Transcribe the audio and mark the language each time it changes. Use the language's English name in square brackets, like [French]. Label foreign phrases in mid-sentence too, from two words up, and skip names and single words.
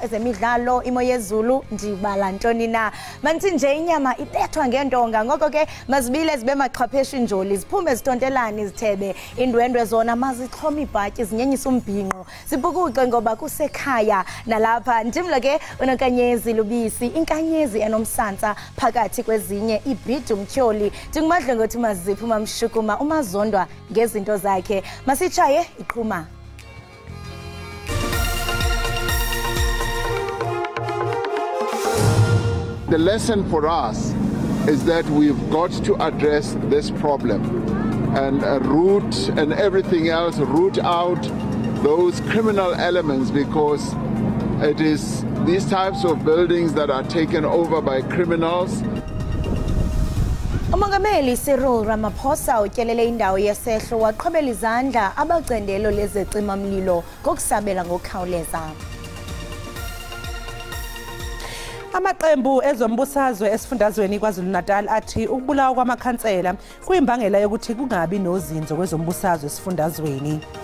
[Xhosa] ezemidlalo imo yezulu ndibala ntoni na manthi nje inyama ibethwa ngentonga ngoko ke mazibile zibe maqhapheshi njoli ziphume zitontelani izithebe indwendwe zona mazixhoma ibhatyi zinyenyisa umbhinqo zibukuqe ngoba kusekhaya nalapha ndimlo ke uNokanyezi Lubisi inkanyezi enomsantsa phakathi kwezinye ibhidi umtyholi ndinguMadlongothi maziphi mamshukuma umazondwa ngezinto zakhe masitshaye iqhuma. [English] The lesson for us is that we've got to address this problem and root and everything else, root out those criminal elements because it is these types of buildings that are taken over by criminals. [Xhosa] Umongameli Cyril Ramaphosa utyelele indawo yesehlo waqhobela izandla abacandelo lezecima mlilo ngokusabela ngokukhawuleza. [Zulu] Amaqembu ezombusazwe esifundazweni KwaZulu-Natal athi ukubulawa kwamakhansela kuyimbangela yokuthi kungabi nozinzo kwezombusazwe esifundazweni.